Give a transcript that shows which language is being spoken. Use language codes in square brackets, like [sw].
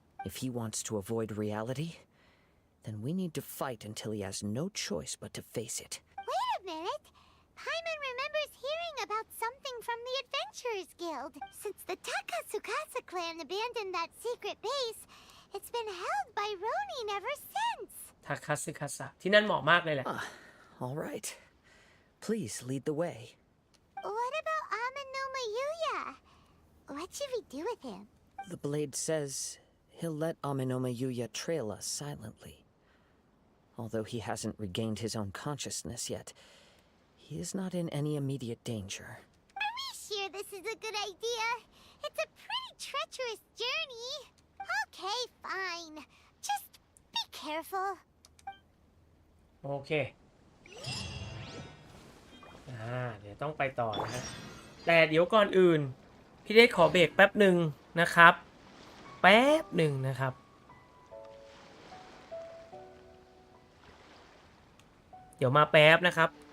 [en] If he wants to avoid reality, then we need to fight until he has no choice but to face it. Wait a minute. Paimon remembers hearing about something from the Adventurers Guild. Since the Takasukasa clan abandoned that secret base, it's been held by Ronin ever since. [th] ทาคาซึคาสะที่นั่นเหมาะมากเลยแหละ [en] All right. Please lead the way. What about Amenoma Yuya? What should we do with him? The blade says he'll let Amenoma Yuya trail us silently. Although he hasn't regained his own consciousness yet, he is not in any immediate danger. Are we sure this is a good idea? It's a pretty treacherous journey. Okay, fine. Just be careful. [th] โอเคเดี๋ยวต้องไปต่อนะฮะแต่เดี๋ยวก่อนอื่นพี่เดชขอเบรกแป๊บหนึ่งนะครับแป๊บหนึ่งนะครับเดี๋ยวมาแป๊บนะครับ